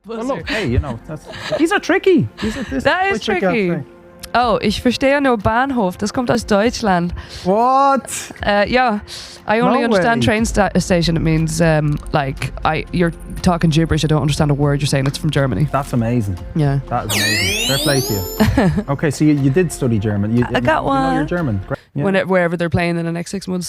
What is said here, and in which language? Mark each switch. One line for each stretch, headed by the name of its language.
English: look, hey, you know, these are tricky. That is tricky.
German: Oh, ich verstehe nur Bahnhof. Das kommt aus Deutschland.
English: What? Yeah, I only understand train station. It means you're talking gibberish. I don't understand a word you're saying. It's from Germany. That's amazing. Yeah. That is amazing. Fair play to you. Okay, so you did study German. I got one. You know you're German. Great. Yeah. Wherever they're playing in the next 6 months.